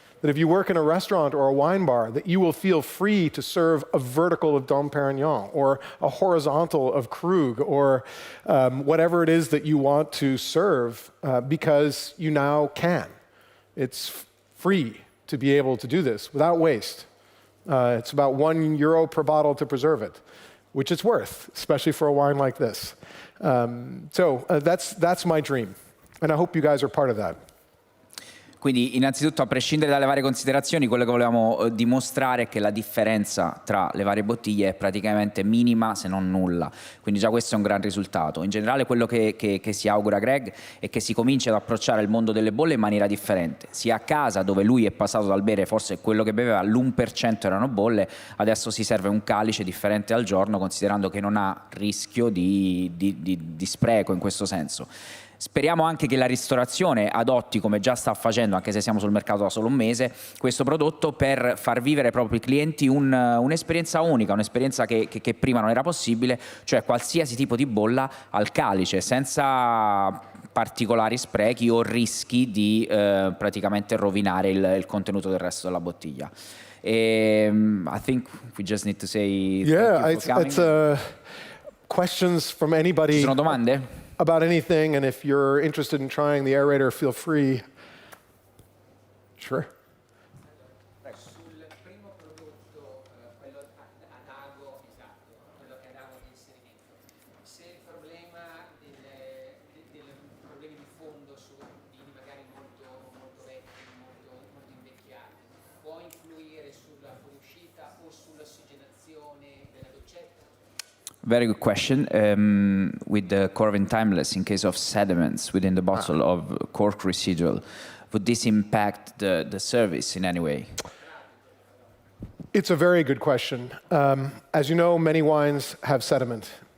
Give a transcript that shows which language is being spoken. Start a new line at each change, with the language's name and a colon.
English: That if you work in a restaurant or a wine bar, that you will feel free to serve a vertical of Dom Perignon or a horizontal of Krug or whatever it is that you want to serve because you now can. It's free to be able to do this without waste. It's about €1 per bottle to preserve it, which it's worth, especially for a wine like this. So that's my dream, and I hope you guys are part of that.
Italian: Quindi innanzitutto, a prescindere dalle varie considerazioni, quello che volevamo dimostrare è che la differenza tra le varie bottiglie è praticamente minima se non nulla, quindi già questo è un gran risultato. In generale quello che si augura Greg è che si cominci ad approcciare il mondo delle bolle in maniera differente, sia a casa, dove lui è passato dal bere forse quello che beveva l'1% erano bolle, adesso si serve un calice differente al giorno, considerando che non ha rischio di spreco in questo senso. Speriamo anche che la ristorazione adotti, come già sta facendo, anche se siamo sul mercato da solo un mese, questo prodotto per far vivere ai propri clienti un'esperienza unica, un'esperienza che prima non era possibile, cioè qualsiasi tipo di bolla al calice, senza particolari sprechi o rischi di praticamente rovinare il contenuto del resto della bottiglia.
English: I think we just need to say Yeah, thank you for it's questions from anybody.
Italian: Ci sono domande?
English: About anything, and if you're interested in trying the aerator, feel free. Sure.
Italian: Sul primo prodotto, quello ad ago, esatto, quello che ad ago di inserimento, se il problema dei problemi di fondo su vini magari molto vecchi, molto invecchiati, può influire sulla fuoriuscita o sull'ossigenazione della doccetta?
English: Very good question. With the Coravin Timeless, in case of sediments within the bottle of cork residual, would this impact the service in any way? It's a very good question. As you know, many wines have sediment.